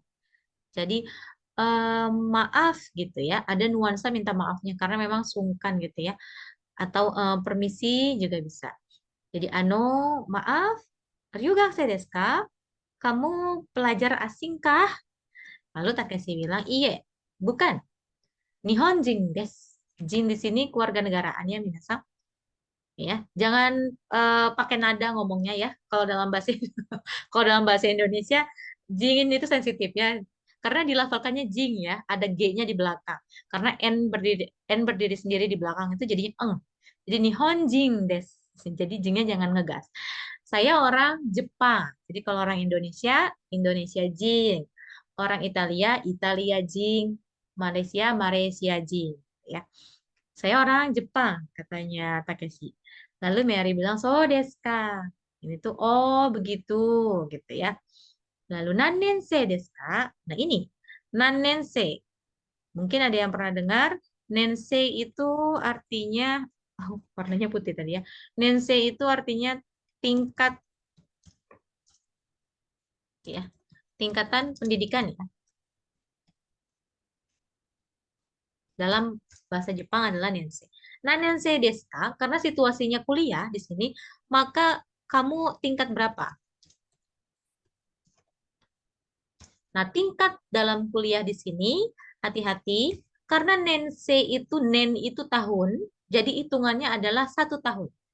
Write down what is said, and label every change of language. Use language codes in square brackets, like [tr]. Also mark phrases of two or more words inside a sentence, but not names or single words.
[id] Jadi maaf gitu ya. Ada nuansa minta maafnya karena memang sungkan gitu ya. Atau permisi juga bisa. Jadi maaf, [ja] 留学生ですか? [id] Kamu pelajar asing kah? Lalu Takeshi bilang, iye, bukan. [ja] 日本人です. [id] Jin di sini keluarga negaraannya minasan. Ya, jangan pakai nada ngomongnya ya. Kalau dalam bahasa Indonesia, jin itu sensitif ya. Karena dilafalkannya jing ya, ada G-nya di belakang. Karena N berdiri sendiri di belakang itu jadinya eng. Jadi [ja] 日本人です. [id] Jadi jingnya jangan ngegas. Saya orang Jepang. Jadi kalau orang Indonesia, Indonesia jing. Orang Italia, Italia jing. Malaysia, Malaysia jing. Ya. Saya orang Jepang, katanya Takeshi. Lalu Mary bilang, [ja] そうですか. [id] Ini tuh, oh begitu, gitu ya. Lalu [ja] 何年生ですか? [id] Nah ini, nanense. Mungkin ada yang pernah dengar, nense itu artinya, warnanya putih tadi ya. Nense itu artinya tingkat Ya. Tingkatan pendidikan ya. Dalam bahasa Jepang adalah nensei. Nah, [ja] 年生ですか? [id] Karena situasinya kuliah di sini, maka kamu tingkat berapa? Nah, tingkat dalam kuliah di sini, hati-hati, karena nensei itu, nen itu tahun, jadi hitungannya adalah 1 tahun.